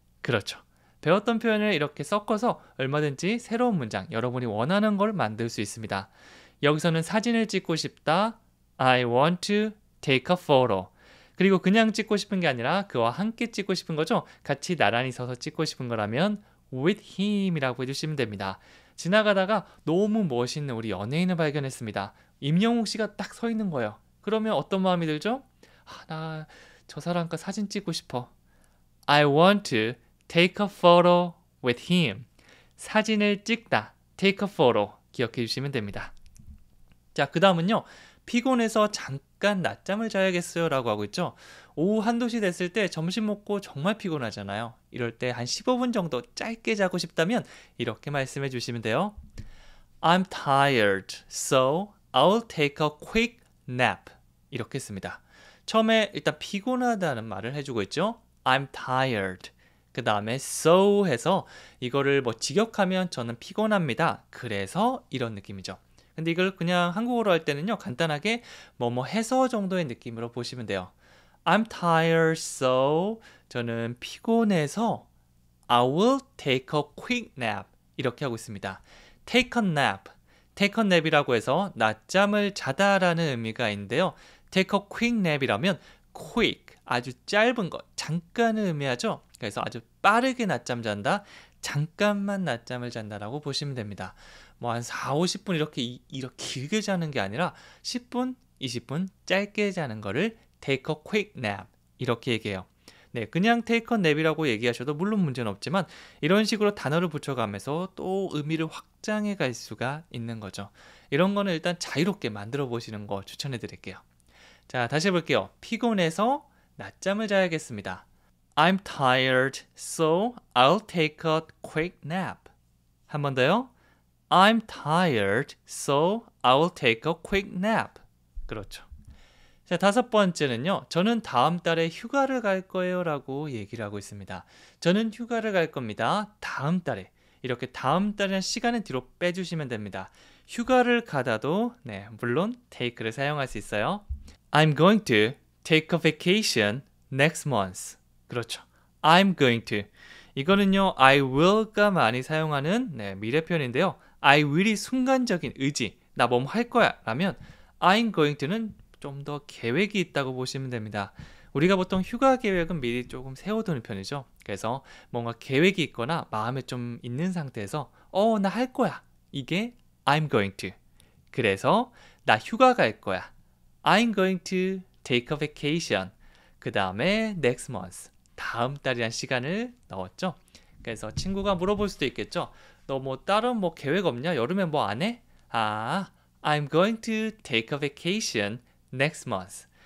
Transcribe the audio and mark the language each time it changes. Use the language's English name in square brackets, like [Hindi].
[Korean] 그렇죠. 배웠던 표현을 이렇게 섞어서 얼마든지 새로운 문장, 여러분이 원하는 걸 만들 수 있습니다. 여기서는 사진을 찍고 싶다. [English] I want to take a photo. [Korean] 그리고 그냥 찍고 싶은 게 아니라 그와 함께 찍고 싶은 거죠. 같이 나란히 서서 찍고 싶은 거라면 [English] with him [Korean] 이라고 해주시면 됩니다. 지나가다가 너무 멋있는 우리 연예인을 발견했습니다. 임영웅 씨가 딱 서 있는 거예요. 그러면 어떤 마음이 들죠? 나 저 사람과 사진 찍고 싶어. [English] I want to take a photo with him. [Korean] 사진을 찍다. [English] take a photo. [Korean] 기억해 주시면 됩니다. 자, 그 다음은요. 피곤해서 잠깐 낮잠을 자야겠어요 라고 하고 있죠. 오후 한두 시 됐을 때 점심 먹고 정말 피곤하잖아요. 이럴 때 한 15분 정도 짧게 자고 싶다면 이렇게 말씀해 주시면 돼요. [English] I'm tired, so I'll take a quick nap. [Korean] 이렇게 씁니다. 처음에 일단 피곤하다는 말을 해주고 있죠. [English] I'm tired. [Korean] 그 다음에 so 해서 이거를 뭐 직역하면 저는 피곤합니다. 그래서 이런 느낌이죠. 근데 이걸 그냥 한국어로 할 때는요. 간단하게 뭐뭐 해서 정도의 느낌으로 보시면 돼요. [English] I'm tired, so [Korean] 저는 피곤해서 [English] I will take a quick nap. [Korean] 이렇게 하고 있습니다. [English] take a nap. take a nap [Korean] 이라고 해서 낮잠을 자다라는 의미가 있는데요. [English] take a quick nap [Korean] 이라면 quick, 아주 짧은 거, 잠깐을 의미하죠. 그래서 아주 빠르게 낮잠 잔다, 잠깐만 낮잠을 잔다라고 보시면 됩니다. 뭐 한 4, 50분 이렇게 길게 자는 게 아니라 10분, 20분 짧게 자는 거를 [English] take a quick nap [Korean] 이렇게 얘기해요. 네, 그냥 [English] take a nap [Korean] 이라고 얘기하셔도 물론 문제는 없지만 이런 식으로 단어를 붙여가면서 또 의미를 확장해 갈 수가 있는 거죠. 이런 거는 일단 자유롭게 만들어 보시는 거 추천해 드릴게요. 자, 다시 해볼게요. 피곤해서 낮잠을 자야겠습니다. [English] I'm tired, so I'll take a quick nap. [Korean] 한 번 더요. [English] I'm tired, so I'll take a quick nap. [Korean] 그렇죠. 자, 다섯 번째는요. 저는 다음 달에 휴가를 갈 거예요 라고 얘기를 하고 있습니다. 저는 휴가를 갈 겁니다. 다음 달에. 이렇게 다음 달이라는 시간은 뒤로 빼주시면 됩니다. 휴가를 가다도 네, 물론 take를 사용할 수 있어요. [English] I'm going to take a vacation next month. [Korean] 그렇죠. [English] I'm going to. [Korean] 이거는요. [English] I will [Korean] 가 많이 사용하는 네, 미래 표현인데요. I will이 순간적인 의지. 나 뭐뭐 할 거야 라면 [English] I'm going to [Korean] 는 좀 더 계획이 있다고 보시면 됩니다. 우리가 보통 휴가 계획은 미리 조금 세워두는 편이죠. 그래서 뭔가 계획이 있거나 마음에 좀 있는 상태에서 나 할 거야. 이게 [English] I'm going to. [Korean] 그래서 나 휴가 갈 거야. [English] I'm going to take a vacation. [Korean] 그 다음에 [English] next month. [Korean] 다음 달이란 시간을 넣었죠. 그래서 친구가 물어볼 수도 있겠죠. 너 뭐 다른 뭐 계획 없냐? 여름에 뭐 안 해? [English] I'm going to take a vacation next month.